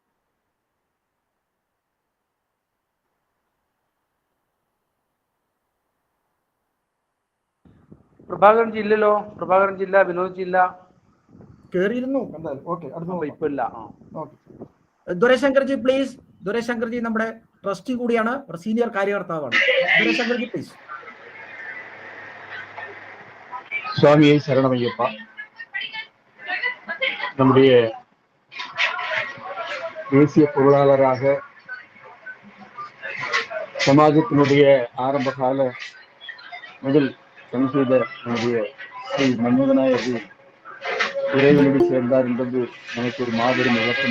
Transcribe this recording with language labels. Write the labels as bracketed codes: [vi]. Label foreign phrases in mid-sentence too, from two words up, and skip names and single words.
[ml] പ്രഭാകരൻ ജി ഇല്ലല്ലോ. പ്രഭാകരൻ ജില്ല, വിനോദ് ജില്ല കേറിയിരുന്നു എന്തായാലും. ഓക്കെ, ഇപ്പൊ ഇല്ല. ദുരൈശങ്കർ ജി, പ്ലീസ്. ദുരൈശങ്കർ ജി നമ്മുടെ ട്രസ്റ്റി കൂടിയാണ്, സീനിയർ കാര്യകർത്താവാണ്. ദുരൈശങ്കർ ജി, പ്ലീസ്. [ta] சுவாமியை சரணமையப்பா. நம்முடைய தேசிய பொருளாளராக சமாஜத்தினுடைய ஆரம்ப கால முதல் பணி செய்த நம்முடைய ஸ்ரீ மன்மதனாய இறைவனடி சேர்ந்தார் என்பது நமக்கு ஒரு மாபெரும் இழக்கம்.